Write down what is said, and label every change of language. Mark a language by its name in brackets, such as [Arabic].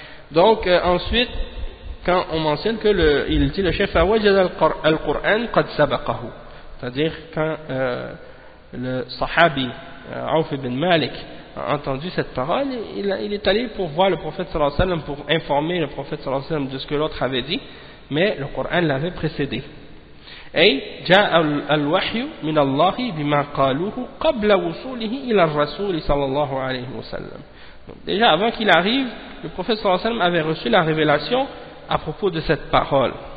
[French] Donc, ensuite, quand on mentionne que il dit le chef, [Arabic] Awajad al-Qur'an qad sabakahu. [French] C'est-à-dire, quand le sahabi, Awf ibn Malik, a entendu cette parole, il est allé pour voir le prophète sallallahu alayhi wa sallam, pour informer le prophète sallallahu alayhi wa sallam de ce que l'autre avait dit, mais le Qur'an l'avait précédé. [Arabic] أي جاء الوحي من الله بما قالوه قبل وصوله إلى الرسول صلى الله عليه وسلم. [French] Déjà avant qu'il arrive, le prophète صلى الله عليه وسلم avait reçu la révélation à propos de cette parole.